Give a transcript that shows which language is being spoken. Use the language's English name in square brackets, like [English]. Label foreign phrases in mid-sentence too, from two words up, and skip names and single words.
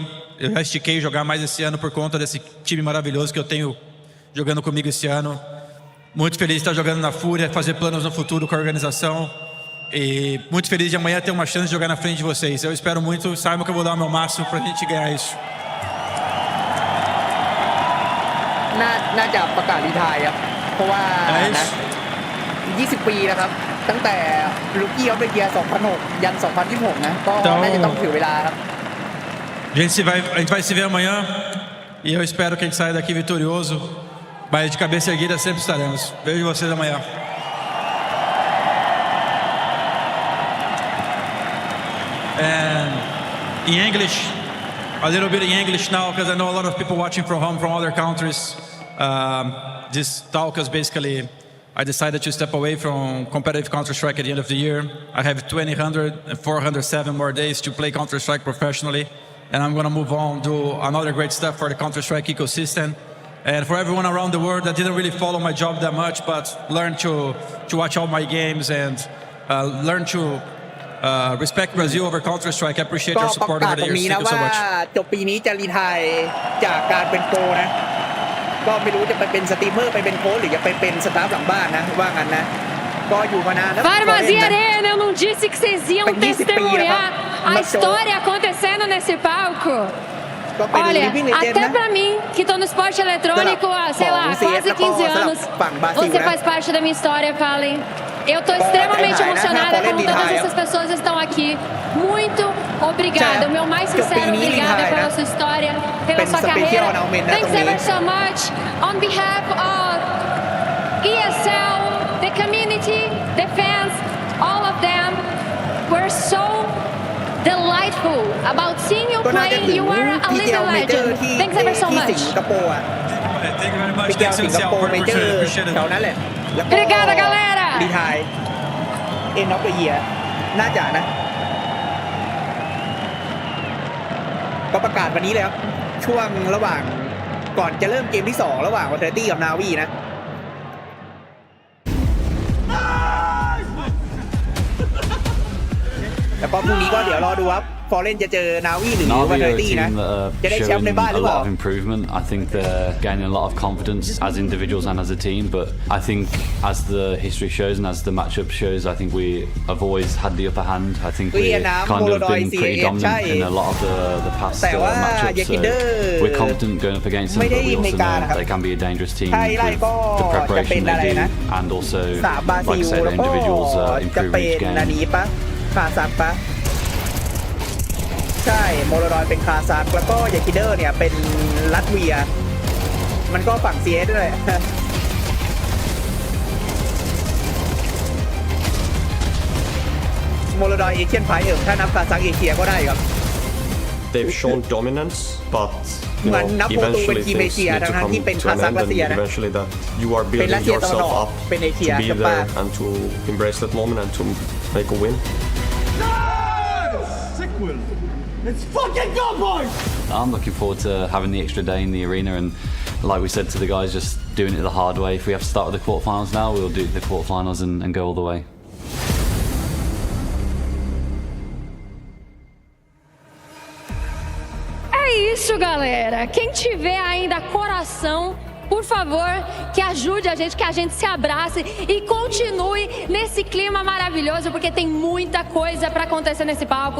[Portuguese] Eu já estiquei jogar mais esse ano por conta desse time maravilhoso que eu tenho jogando comigo esse ano. Muito feliz de estar jogando na Fúria, fazer planos no futuro com a organização. E muito feliz de amanhã ter uma chance de jogar na frente de vocês. Eu espero muito, saibam que eu vou dar o meu máximo para a gente ganhar isso. [Thai] น่าจะประกาศรีไทร์ครับเพราะว่านะ20 ปีนะครับตั้งแต่ [English] rookie of the year [Thai] 2006 ยัน 2026 นะก็น่าจะต้องถือเวลาครับ [Portuguese] A gente vai se ver amanhã e eu espero que a gente saia daqui vitorioso, mas de cabeça erguida sempre estaremos. Vejo vocês amanhã. [English] And in English, a little bit in English now, because I know a lot of people watching from home from other countries. This talk is basically, I decided to step away from competitive Counter-Strike at the end of the year. I have 2,100 and 407 more days to play Counter-Strike professionally, and I'm going to move on, do another great stuff for the Counter-Strike ecosystem. And for everyone around the world that didn't really follow my job that much, but learned to watch all my games and learn to respect Brazil over Counter-Strike. I appreciate your support over the years. Thank you so much. [Thai] จบปีนี้จะรีไทร์จากการเป็นโปรนะก็ไม่รู้จะไปเป็นสตรีมเมอร์ไปเป็นโค้ชหรือจะไปเป็นสตาฟหลังบ้านนะว่างั้นนะก็อยู่มานานแล้ว [Portuguese] Farmas e Arena, eu não disse que vocês iam testemunhar a história acontecendo nesse palco. Olha, até pra mim, que tô no esporte eletrônico há, sei lá, quase 15 anos, você faz parte da minha história, Fallen. Eu tô extremamente emocionada como todas essas pessoas estão aqui. Muito obrigada, o meu mais sincero obrigada pela sua história, pela sua carreira. [English] Thanks ever so much on behalf of ESL, the community, the fans, all of them. We're so delightful about seeing you playing. You are a living legend. Thanks ever so much. Thank you very much. Thanks, Marcel, for the opportunity. Appreciate it. [Portuguese] Obrigada, galera. [English] retire end of the year [Thai] น่าจะนะก็ประกาศวันนี้เลยครับช่วงระหว่างก่อนจะเริ่มเกมที่2ระหว่างวอเทอร์ตี้กับนาวีนะแล้วก็พรุ่งนี้ก็เดี๋ยวรอดูครับฟอร์เรนจะเจอนาวีหรือวอเทอร์ตี้นะจะได้แชมป์ในบ้านหรือเปล่า [English] improvement. I think they're gaining a lot of confidence as individuals and as a team. But I think as the history shows and as the matchup shows, I think we have always had the upper hand. I think we've kind of been pretty dominant in a lot of the past matchups. So we're confident going up against them, but we also know they can be a dangerous team with the preparation they do, and also, like I said, the individuals improve each game. [Thai] คาซักปะใช่โมโลดอยเป็นคาซักแล้วก็ยาคิเดอร์เนี่ยเป็นลัตเวียมันก็ฝั่ง CS ด้วยโมโลดอยเอเชียนไพร์ถ้านับคาซักเอเชียก็ได้ครับ [English] They've shown dominance, but you know, eventually things need to come to an end, and eventually that you are building yourself up to be there and to embrace that moment and to make a win. Let's fucking go, boys! I'm looking forward to having the extra day in the arena, and like we said to the guys, just doing it the hard way. If we have to start with the quarterfinals now, we'll do the quarterfinals and go all the way. [Portuguese] É isso, galera. Quem tiver ainda coração, por favor, que ajude a gente, que a gente se abrace e continue nesse clima maravilhoso, porque tem muita coisa para acontecer nesse palco.